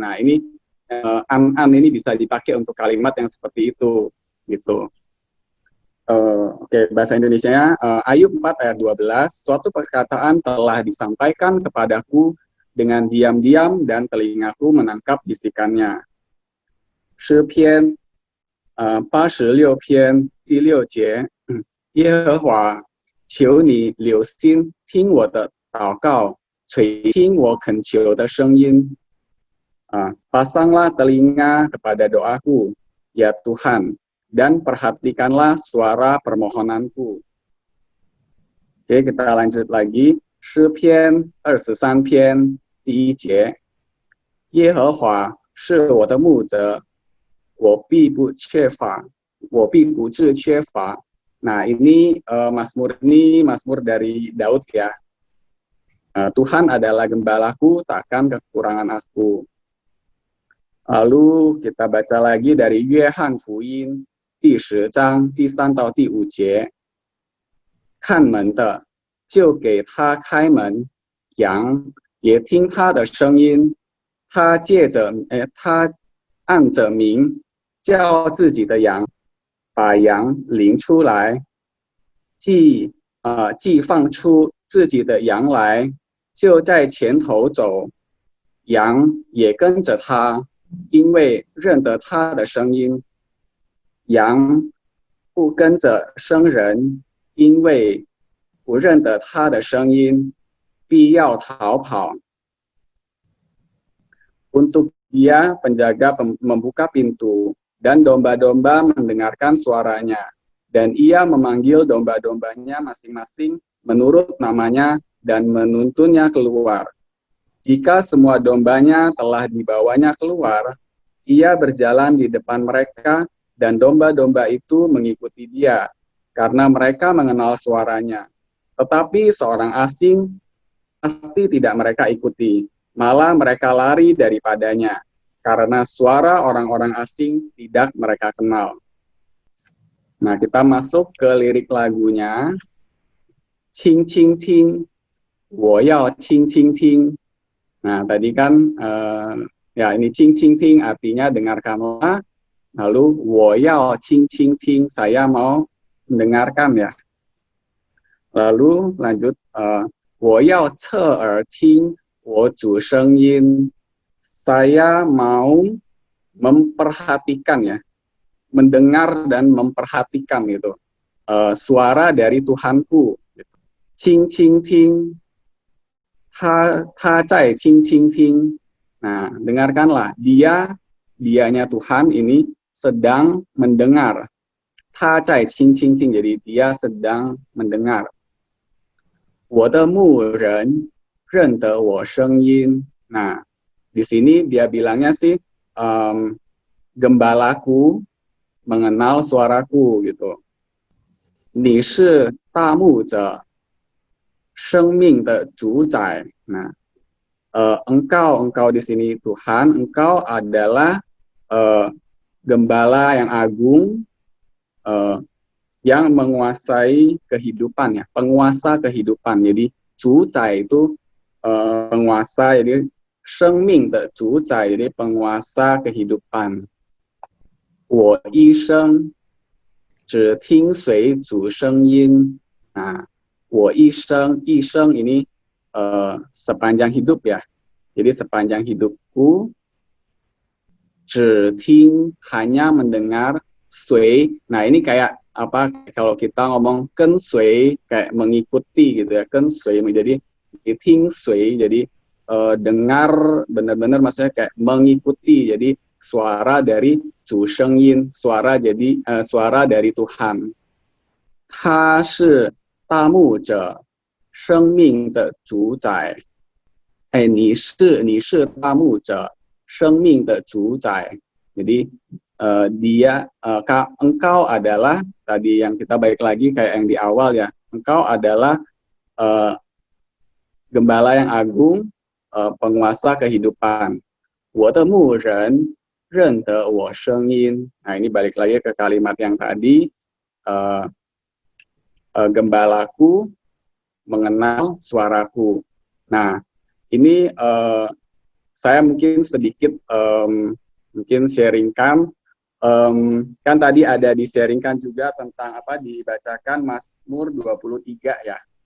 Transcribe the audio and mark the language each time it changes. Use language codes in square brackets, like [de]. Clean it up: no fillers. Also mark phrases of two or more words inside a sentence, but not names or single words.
[id] Nah ini an ini bisa dipakai untuk kalimat yang seperti itu, gitu. Oke, bahasa Indonesianya, Ayub 4 ayat 12, suatu perkataan telah disampaikan kepadaku dengan diam-diam dan telingaku menangkap bisikannya. [zh] 诗篇86篇第6节，耶和华，求你留心听我的祷告，垂听我恳求的声音。 [id] Pasanglah telinga kepada doaku, ya Tuhan, dan perhatikanlah suara permohonanku. Oke, kita lanjut lagi. [zh] 诗篇23篇第1节，耶和华是我的牧者，我必不致缺乏。 [id] Nah, ini Mazmur dari Daud ya. Tuhan adalah gembalaku, takkan kekurangan aku. Lalu kita baca lagi dari [zh] Yuehan Fuyin 10 章第3到第5节，看门的就给他开门，羊也听他的声音。他按着名叫自己的羊，把羊领出来，既放出自己的羊来，就在前头走，羊也跟着他，因为认得他的声音。羊不跟着生人，因为不认得他的声音，必要逃跑。 [id] Untuk dia penjaga membuka pintu, dan domba-domba mendengarkan suaranya, dan ia memanggil domba-dombanya masing-masing menurut namanya dan menuntunnya keluar. Jika semua dombanya telah dibawanya keluar, ia berjalan di depan mereka, dan domba-domba itu mengikuti dia, karena mereka mengenal suaranya. Tetapi seorang asing pasti tidak mereka ikuti, malah mereka lari daripadanya, karena suara orang-orang asing tidak mereka kenal. Nah, kita masuk ke lirik lagunya. [zh] 轻轻听，我要轻轻听. [id] Nah, tadi kan ya ini [zh] 轻轻听 [id] artinya dengarkanlah. [zh] Lalu 我要轻轻听, [id] saya mau mendengarkan ya. Lalu lanjut [zh] 我要侧耳听我主声音, [id] saya mau memperhatikan ya, mendengar dan memperhatikan gitu suara dari Tuhanku. [zh] 轻轻听, 他在轻轻听. [id] Nah, dengarkanlah, dianya Tuhan ini sedang mendengar. [zh] 他在轻轻听, [id] jadi dia sedang mendengar. [zh] 我的牧人认得我声音. [id] Nah, di sini dia bilangnya sih gembalaku mengenal suaraku gitu. [zh] 你是大牧者，生命的主宰. [id] Nah, engkau di sini Tuhan, engkau adalah gembala yang agung, yang menguasai kehidupan ya, penguasa kehidupan. Jadi 主宰 itu penguasa, jadi [zh] 生命的主宰, [id] jadi penguasa kehidupan. [zh] 我一生只听随主声音. [id] Nah, [zh] 我一生 [id] ini sepanjang hidup ya. Jadi sepanjang hidupku [zh] 只听 [id] hanya mendengar, 随. Nah, ini kayak apa kalau kita ngomong 跟随 kayak mengikuti gitu ya. 跟随 jadi 听随 jadi dengar benar-benar maksudnya kayak mengikuti. Jadi suara dari [zh] 主声音, [id] suara dari Tuhan. [zh] 他是大牧者生命的主宰. 你是大牧者生命的主宰. [id] Jadi engkau adalah, tadi yang kita balik lagi kayak yang di awal ya, engkau adalah gembala yang agung, penguasa kehidupan. [zh] 我的牧人认得我声音. [id] Nah, ini balik lagi ke kalimat yang tadi, gembalaku mengenal suaraku. Nah, ini saya mungkin sedikit mungkin sharingkan, kan tadi ada di-sharingkan juga tentang apa, dibacakan Mazmur 23 ya.